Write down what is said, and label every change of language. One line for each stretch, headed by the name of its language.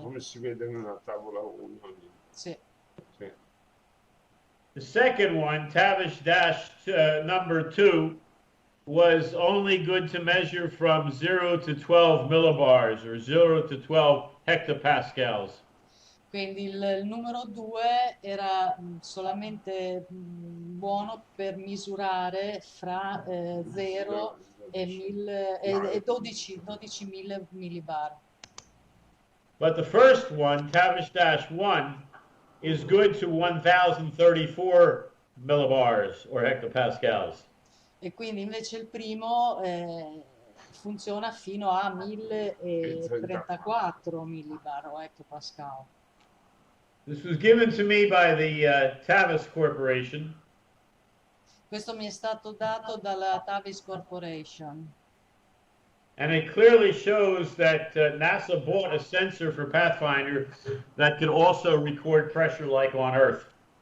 Italian: Come si vede nella tavola 1. Sì. Sì.
English: The second one, Tavish dash number 2, was only good to measure from 0 to 12 millibars or 0 to 12 hectopascals.
Italian: Quindi il numero 2 era solamente buono per misurare fra 0 e 12 millibar.
English: But the first one, Tavish dash 1, is good to 1034 millibars or hectopascals.
Italian: E quindi invece il primo funziona fino a 1034 millibar o hectopascal.
English: This was given to me by the Tavis Corporation.
Italian: Questo mi è stato dato dalla Tavis Corporation.
English: And it clearly shows that NASA bought a sensor for Pathfinder that could also record pressure like on Earth.